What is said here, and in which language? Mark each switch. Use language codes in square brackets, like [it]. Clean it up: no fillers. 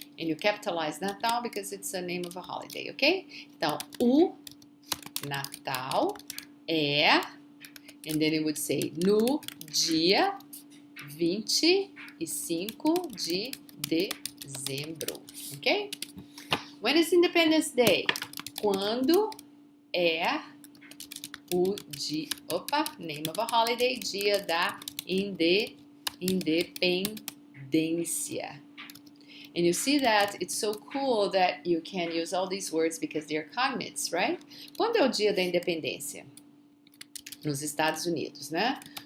[en] And you capitalize Natal because it's the name of a holiday, ok? [pt] Então, o Natal é, [en] and then you would say, [pt] no dia 25 de dezembro, ok? [en] When is Independence Day? [pt] Quando é o dia, [en] name of a holiday, [pt] dia da independência. [en] And you see that it's so cool that you can use all these words because they're cognates, right? [pt] Quando é o dia da independência? Nos Estados Unidos, né?